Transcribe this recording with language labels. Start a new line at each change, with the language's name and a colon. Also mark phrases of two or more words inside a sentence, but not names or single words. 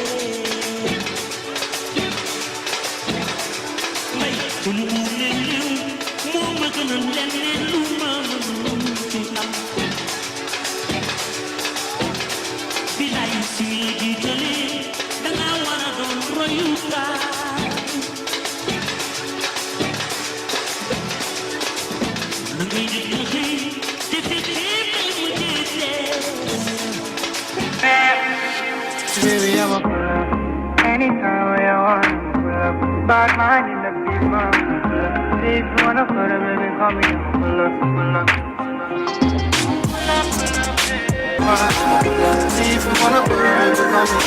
Wolof: may lu mu néew moo ma gënal leneen lu ma mën ci am bilaay si jiitale danga war a doon royukaay na ngay liggéey te fekkee
English: baby, I'm a pull up anytime when you want to pull up. Bad mind in the big mouth. See if you wanna pull up, baby, call me. Pull up, pull up. See if you wanna pull up, baby, call me.